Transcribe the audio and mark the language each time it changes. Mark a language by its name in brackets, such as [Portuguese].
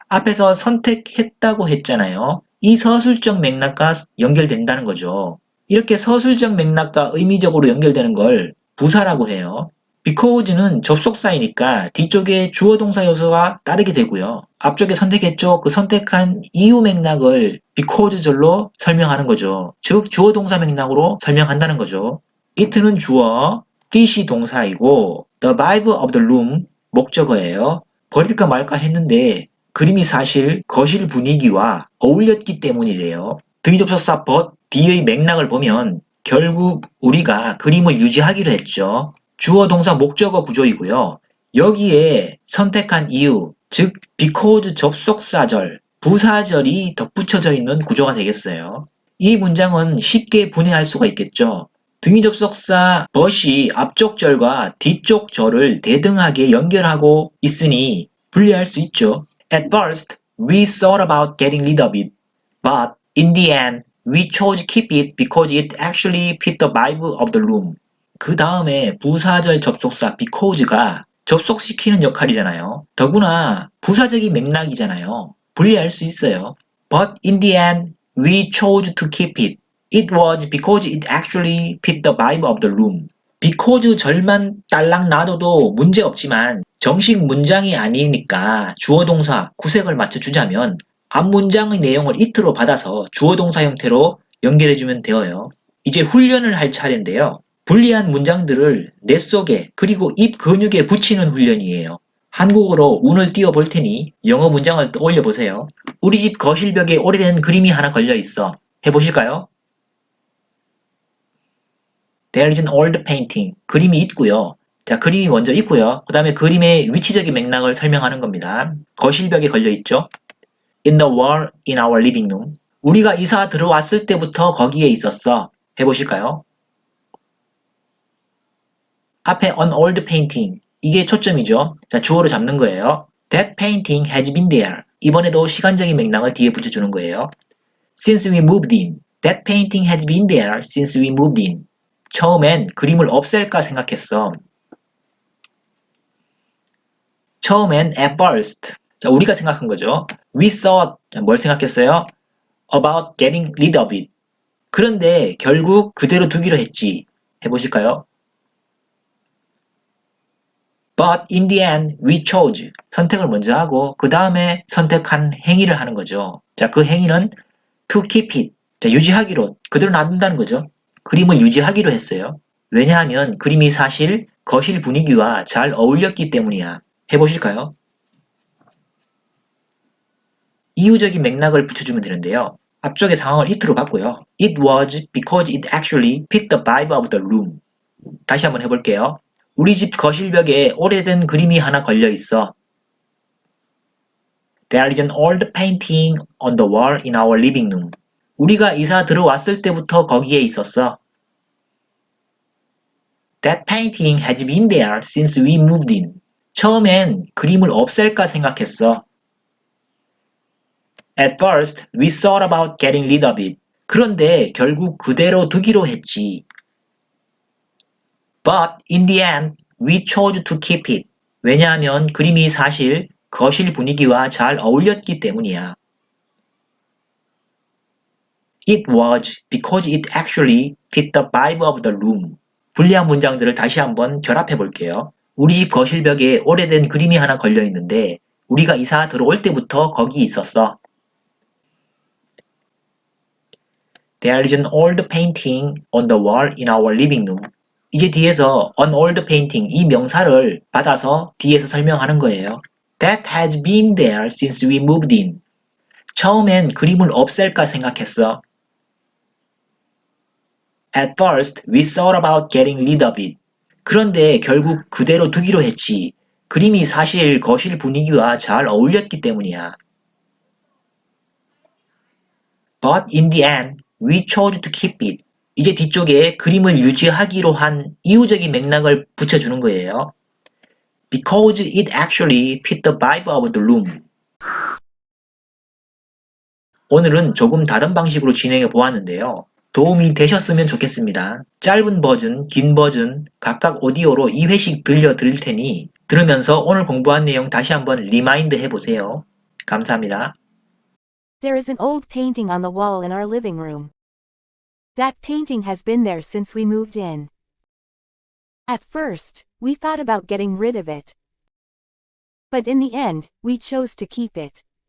[Korean] 앞에서 선택했다고 했잖아요. 이 서술적 맥락과 연결된다는 거죠. 이렇게 서술적 맥락과 의미적으로 연결되는 걸 부사라고 해요. because는 접속사이니까 뒤쪽에 주어 동사 요소가 따르게 되고요. 앞쪽에 선택했죠? 그 선택한 이유 맥락을 because절로 설명하는 거죠. 즉 주어 동사 맥락으로 설명한다는 거죠. it는 주어, dish이 동사이고 [English] the vibe of the room [Korean] 목적어예요. 버릴까 말까 했는데 그림이 사실 거실 분위기와 어울렸기 때문이래요. 등위접속사 but, D의 맥락을 보면 결국 우리가 그림을 유지하기로 했죠. 주어 동사 목적어 구조이고요. 여기에 선택한 이유, 즉 because 접속사절, 부사절이 덧붙여져 있는 구조가 되겠어요. 이 문장은 쉽게 분해할 수가 있겠죠. 등위 접속사 but이 앞쪽 절과 뒤쪽 절을 대등하게 연결하고 있으니 분리할 수 있죠. [English] At first, we thought about getting rid of it, but in the end, we chose keep it because it actually fit the vibe of the room. [Korean] 그 다음에 부사절 접속사 because가 접속시키는 역할이잖아요. 더구나 부사적인 맥락이잖아요. 분리할 수 있어요. [English] But in the end, we chose to keep it. It was because it actually fit the vibe of the room. [Korean] because 절만 딸랑 놔둬도 문제 없지만 정식 문장이 아니니까 주어 동사 구색을 맞춰주자면 앞 문장의 내용을 it로 받아서 주어 동사 형태로 연결해주면 되어요. 이제 훈련을 할 차례인데요. 불리한 문장들을 뇌 속에 그리고 입 근육에 붙이는 훈련이에요. 한국어로 운을 띄워 볼 테니 영어 문장을 떠올려 보세요. 우리 집 거실벽에 오래된 그림이 하나 걸려 있어. 해보실까요? [English] There is an old painting. [Korean] 그림이 있고요. 자, 그림이 먼저 있고요. 그 다음에 그림의 위치적인 맥락을 설명하는 겁니다. 거실벽에 걸려 있죠. [English] In the wall in our living room. [Korean] 우리가 이사 들어왔을 때부터 거기에 있었어. 해보실까요? 앞에 [English] an old painting. [Korean] 이게 초점이죠. 자, 주어로 잡는 거예요. [English] That painting has been there. [Korean] 이번에도 시간적인 맥락을 뒤에 붙여주는 거예요. [English] Since we moved in. That painting has been there since we moved in. [Korean] 처음엔 그림을 없앨까 생각했어. 처음엔 [English] at first. [Korean] 자, 우리가 생각한 거죠. [English] We thought. [Korean] 뭘 생각했어요? [English] About getting rid of it. [Korean] 그런데 결국 그대로 두기로 했지. 해보실까요? [English] But in the end, we chose. [Korean] 선택을 먼저 하고 그 다음에 선택한 행위를 하는 거죠. 자, 그 행위는 [English] to keep it. [Korean] 자, 유지하기로 그대로 놔둔다는 거죠. 그림을 유지하기로 했어요. 왜냐하면 그림이 사실 거실 분위기와 잘 어울렸기 때문이야. 해보실까요? 이유적인 맥락을 붙여주면 되는데요. 앞쪽의 상황을 it로 봤고요. [English] It was because it actually fit the vibe of the room. [Korean] 다시 한번 해볼게요. 우리 집 거실벽에 오래된 그림이 하나 걸려 있어. [English] There is an old painting on the wall in our living room. [Korean] 우리가 이사 들어왔을 때부터 거기에 있었어. [English] That painting has been there since we moved in. [Korean] 처음엔 그림을 없앨까 생각했어. [English] At first, we thought about getting rid of it. [Korean] 그런데 결국 그대로 두기로 했지. [English] But in the end, we chose to keep it. [Korean] 왜냐하면 그림이 사실 거실 분위기와 잘 어울렸기 때문이야. [English] It was because it actually fit the vibe of the room. [Korean] 불리한 문장들을 다시 한번 결합해 볼게요. 우리 집 거실벽에 오래된 그림이 하나 걸려 있는데 우리가 이사 들어올 때부터 거기 있었어. [English] There is an old painting on the wall in our living room. [Korean] 이제 뒤에서 [English] an old painting [Korean] 이 명사를 받아서 뒤에서 설명하는 거예요. [English] That has been there since we moved in. [Korean] 처음엔 그림을 없앨까 생각했어. [English] At first, we thought about getting rid of it. [Korean] 그런데 결국 그대로 두기로 했지. 그림이 사실 거실 분위기와 잘 어울렸기 때문이야. [English] But in the end, we chose to keep it. [Korean] 이제 뒤쪽에 그림을 유지하기로 한 이유적인 맥락을 붙여주는 거예요. [English] Because it actually fit the vibe of the room. [Korean] 오늘은 조금 다른 방식으로 진행해 보았는데요. 도움이 되셨으면 좋겠습니다. 짧은 버전, 긴 버전 각각 오디오로 2회씩 들려드릴 테니 들으면서 오늘 공부한 내용 다시 한번 리마인드 해보세요. 감사합니다. [English] There is an old painting on the wall in our living room. That painting has been there since we moved in. At first, we thought about getting rid of it. But in the end, we chose to keep it.